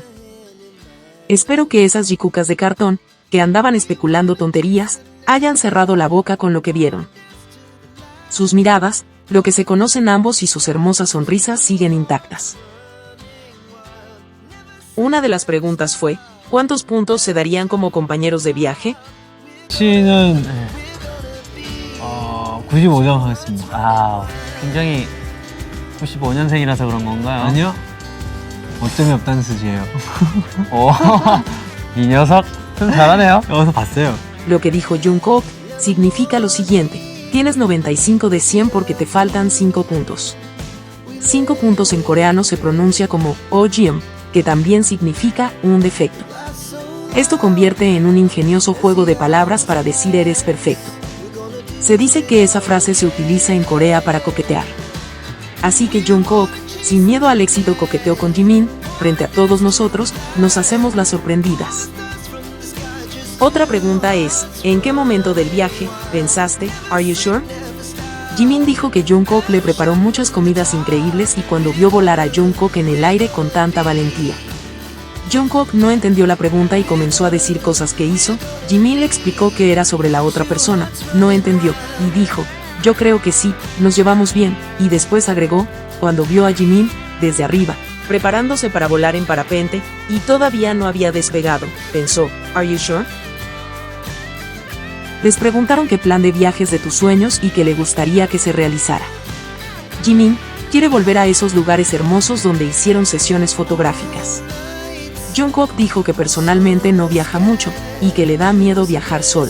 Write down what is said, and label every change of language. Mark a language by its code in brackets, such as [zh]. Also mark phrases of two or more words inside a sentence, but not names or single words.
[es] Espero que esas jikukas de cartón, que andaban especulando tonterías, hayan cerrado la boca con lo que vieron. Sus miradas, lo que se conocen ambos y sus hermosas sonrisas siguen intactas. Una de las preguntas fue, ¿cuántos puntos se darían como compañeros de viaje? [ko] 씨는 95점 하겠습니다. 아, 굉장히 95년생이라서 그런 건가요? 아니요. 어점이 없다는 뜻이에요. 오, 이 녀석 좀 잘하네요. 어디서 봤어요? [es] Lo que dijo Jungkook significa lo siguiente, tienes 95 de 100 porque te faltan 5 puntos. 5 puntos en coreano se pronuncia como OGM, que también significa un defecto. Esto convierte en un ingenioso juego de palabras para decir eres perfecto. Se dice que esa frase se utiliza en Corea para coquetear. Así que Jungkook, sin miedo al éxito, coqueteó con Jimin. Frente a todos nosotros, nos hacemos las sorprendidas. Otra pregunta es, ¿en qué momento del viaje pensaste, [en] are you sure? [es] Jimin dijo que Jungkook le preparó muchas comidas increíbles y cuando vio volar a Jungkook en el aire con tanta valentía. Jungkook no entendió la pregunta y comenzó a decir cosas que hizo. Jimin le explicó que era sobre la otra persona, no entendió, y dijo, yo creo que sí, nos llevamos bien, y después agregó, cuando vio a Jimin, desde arriba, preparándose para volar en parapente, y todavía no había despegado, pensó, [en] ¿are you sure? [es] Les preguntaron qué plan de viajes de tus sueños y que le gustaría que se realizara. Jimin quiere volver a esos lugares hermosos donde hicieron sesiones fotográficas. Jungkook dijo que personalmente no viaja mucho, y que le da miedo viajar solo.